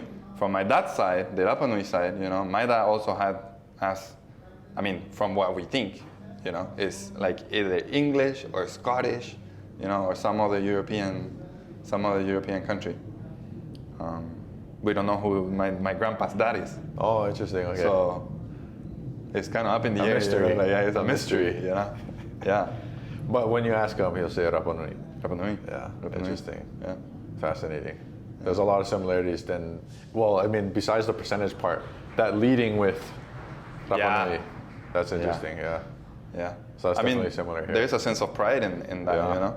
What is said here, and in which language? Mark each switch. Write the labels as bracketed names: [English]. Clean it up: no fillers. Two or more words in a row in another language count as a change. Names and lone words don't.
[English] From my dad's side, the Rapanui side, you know, my dad also from what we think, you know, is like either English or Scottish, you know, or some other European country. We don't know who my grandpa's dad is. Oh, interesting. Okay. So it's kind of up in the air. Mystery. Like, it's a mystery, you know. Yeah. But when you ask him, he'll say Rapanui. Rapanui. Yeah. Rapanui. Interesting. Yeah. Fascinating. There's a lot of similarities then. Well, I mean, besides the percentage part, that leading with Rapanui, that's interesting. Yeah. Yeah. So that's definitely similar here. There's a sense of pride in that, you know.